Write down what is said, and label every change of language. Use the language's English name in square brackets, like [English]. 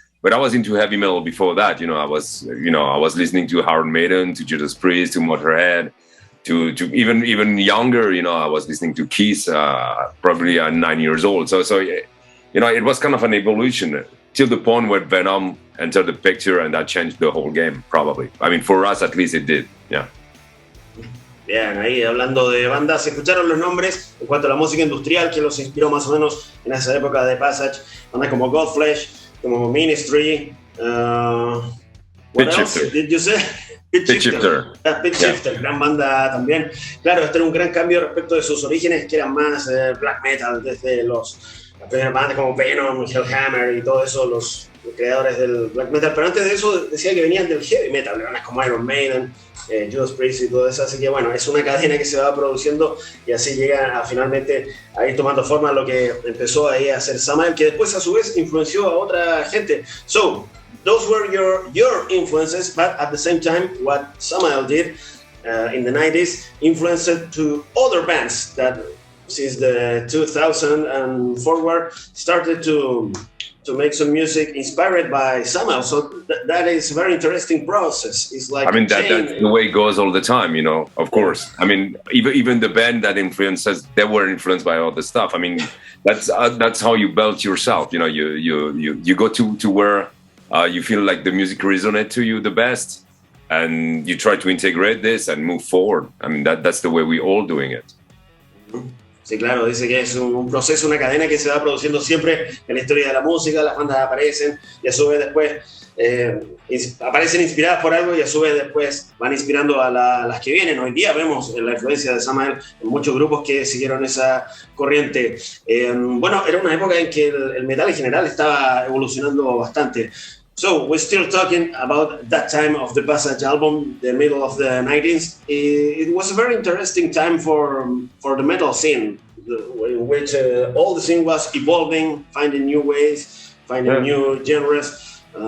[English] But I was into heavy metal before that. I was listening to Iron Maiden, to Judas Priest, to Motorhead, to even younger. I was listening to Kiss, probably at 9 years old. So it was kind of an evolution till the point where Venom entered the picture, and that changed the whole game, probably. I mean, for us at least it did. Yeah. [Spanish] Bien, ahí hablando de bandas, escucharon los nombres en cuanto a la música industrial que los inspiró más o menos en esa época de Passage. Bandas como Godflesh, como Ministry. [English] What else did you say? [Spanish] Pitch Shifter. Pitch Shifter, gran banda también. Claro, este era un gran cambio respecto de sus orígenes, que eran más black metal, desde las primeras bandas como Venom, Hellhammer y todo eso, los creadores del black metal. Pero antes de eso decía que venían del heavy metal, bandas como Iron Maiden, Judas Priest y todo eso. Así que bueno, es una cadena que se va produciendo y así llega a finalmente a ir tomando forma lo que empezó ahí a hacer Samael, que después a su vez influenció a otra gente. [English] So, those were your influences, but at the same time, what Samael did in the 90s influenced to other bands that since the 2000 and forward started to make some music inspired by Samael. So that is a very interesting process. It's like that's the way it goes all the time, of course. I mean, even the band that influenced us, they were influenced by other stuff. I mean, that's how you build yourself. You go to where you feel like the music resonates to you the best, and you try to integrate this and move forward. I mean, that's the way we all doing it. [Spanish] Sí, claro, dice que es un proceso, una cadena que se va produciendo siempre en la historia de la música. Las bandas aparecen y a su vez después aparecen inspiradas por algo y a su vez después van inspirando a las que vienen. Hoy día vemos la influencia de Samael en muchos grupos que siguieron esa corriente. Bueno, era una época en que el metal en general estaba evolucionando bastante. [English] So, we're still talking about that time of the Passage album, the middle of the 90s. It was a very interesting time for the metal scene, in which all the scene was evolving, finding new ways, finding new genres.